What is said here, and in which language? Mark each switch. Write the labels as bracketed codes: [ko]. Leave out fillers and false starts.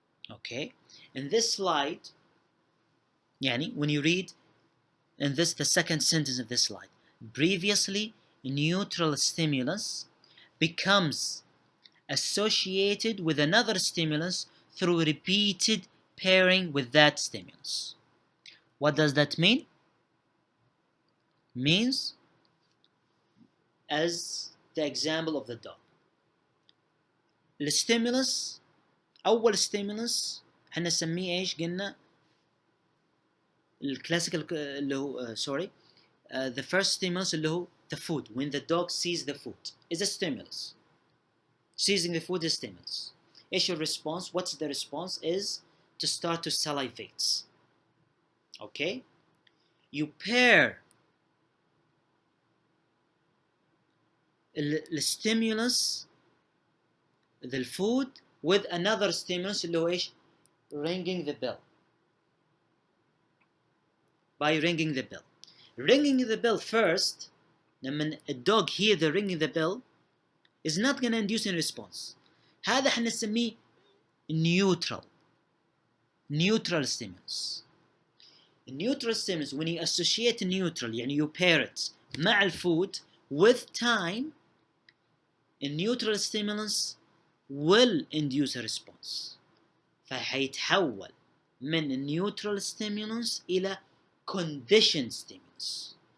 [en] Okay, in this slide [ar] يعني [en] when you read in this the second sentence of this slide, previously neutral stimulus becomes associated with another stimulus through repeated pairing with that stimulus. What does that mean? Means as the example of the dog. [ar] الستيمولس أول ستيمولس احنا نسميه ايش قلنا؟ الكلاسيكال اللي هو [en] the first stimulus [ar] اللي هو [en] the food. When the dog sees the food is a stimulus. Seizing the food is stimulus. [ar] ايش [en] response? What's the response? Is to start to salivate. Okay? You pair the stimulus, the food, with another stimulus [ar] اللي هو ايش؟ [en] ringing the bell. By ringing the bell. Ringing the bell first, [ar] لما [en] a dog hear the ringing the bell is not going to induce a response. [ar] هذا احنا نسميه neutral stimulus. [en] Neutral stimulus, when you associate neutral [ar] يعني [en] you pair it [ar] مع الفود [en] with time, a neutral stimulus will induce a response. [ar] فحيتحول من neutral stimulus إلى conditioned stimulus.